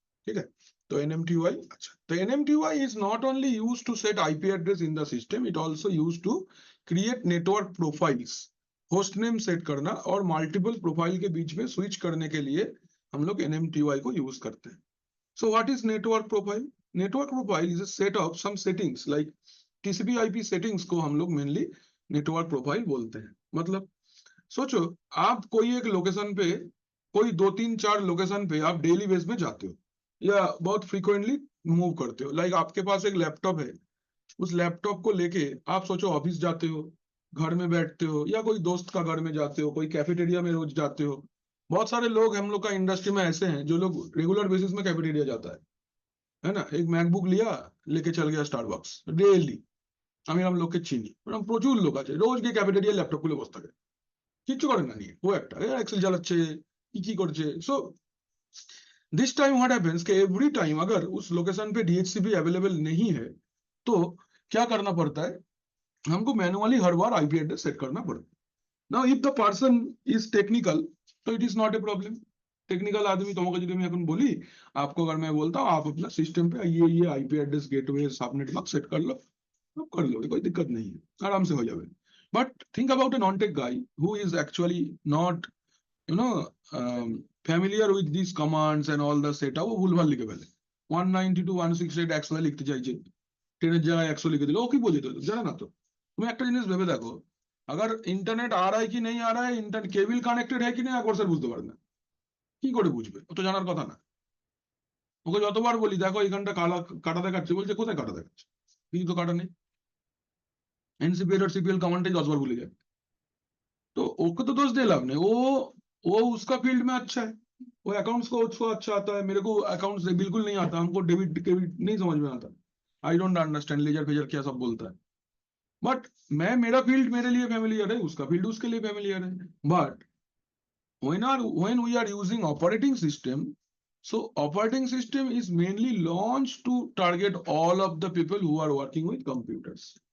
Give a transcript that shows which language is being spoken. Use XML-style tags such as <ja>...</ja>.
<hi>ठीक है, तो NMTY, अच्छा, तो NMTY</hi> <en>is not only used to set IP address in the system, it also used to create network profiles,</en> <hi>host name set करना और multiple profile के बीच में स्विच करने के लिए हम लोग NMTY को यूज करते हैं।</hi> <en>So what is network profile? Network profile is a set of some settings like TCP/IP settings</en> <hi>को हम लोग मेनली नेटवर्क प्रोफाइल बोलते हैं। मतलब सोचो आप कोई एक लोकेशन पे, कोई 2 3 4 लोकेशन पे आप डेली बेस में जाते हो या बहुत फ्रीक्वेंटली मूव करते हो, लाइक आपके पास एक लैपटॉप है, उस लैपटॉप को लेके आप सोचो ऑफिस जाते हो, घर में बैठते हो या कोई दोस्त का घर में जाते हो, कोई कैफेटेरिया में रोज जाते हो। बहुत सारे लोग हम लोग का इंडस्ट्री में ऐसे हैं जो लोग रेगुलर बेसिस में कैफेटेरिया जाता है ना, एक मैकबुक लिया लेके चल गया स्टारबक्स डेली।</hi> <bn>আমি লোককে চিনি, প্রচুর লোক আছে রোজ গিয়ে ক্যাফেটেরিয়া ল্যাপটপ খুলে বসে থাকে, কিচ্ছু করে না নিয়ে, ও একটা এক্সেল চালাচ্ছে, কি করছে।</bn> <en>so this time what happens</en> <hi>कि एवरी टाइम अगर उस लोकेशन पे DHCP अवेलेबल नहीं है तो क्या करना पड़ता है, हमको मैनुअली हर बार आईपी एड्रेस सेट करना पड़ता है।</hi> <en>Now if the person is technical तो it is not a problem.</en> <hi>Technical आदमी</hi> <bn>তোমাকে যদি আমি এখন বলি,</bn> <hi>आपको अगर मैं बोलता हूँ आप अपना सिस्टम पे ये IP address gateway subnet mark set कर लो, आप कर लो, कोई दिक्कत नहीं है, आराम से हो जाए।</hi> <en>but think about a non tech guy who is actually not you know familiar with these commands and all the setup,</en> <bn>ও ভুলভাল লিখে ফেলে 192.168 100 লিখতে চাইছে, 10 এর জায়গায় 100 লিখে দিল, ও কি বোঝে তো জানে না। তো তুমি একটা জিনিস ভেবে দেখো,</bn> <hi>अगर इंटरनेट आ रहा है कि नहीं आ रहा है, इंटर केबल</hi> <bn>কানেক্টেড</bn> <hi>है कि नहीं,</hi> <bn>একবার স্যার বুঝতে পারে না, কি করে বুঝবে, ও তো জানার কথা না। ওকে যতবার বলি দেখো এখানটা কালা কাটা দেখাচ্ছে, বলছে কোথায় কাটা দেখাচ্ছে, কিছু তো কাটা নেই, NCPL</bn> <hi>और</hi> <bn>CPL कमांडটাই 10 বার</bn> <hi>भूल जाए। तो ओके तो दोष दे लाभ नहीं, वो उसका फील्ड में अच्छा है, वो अकाउंट्स को उसको अच्छा आता है, मेरे को अकाउंट्स बिल्कुल नहीं आता, हमको डेबिट क्रेडिट नहीं समझ में आता,</hi> <en>I don't understand</en> <hi>laser phasor क्या सब बोलता है। बट मैं, मेरा फील्ड मेरे लिए फेमिलियर है, उसका फील्ड उसके लिए फेमिलियर है।</hi> <en>But when we are using operating system, so operating system is mainly launched to target all of the people who are working with computers.</en>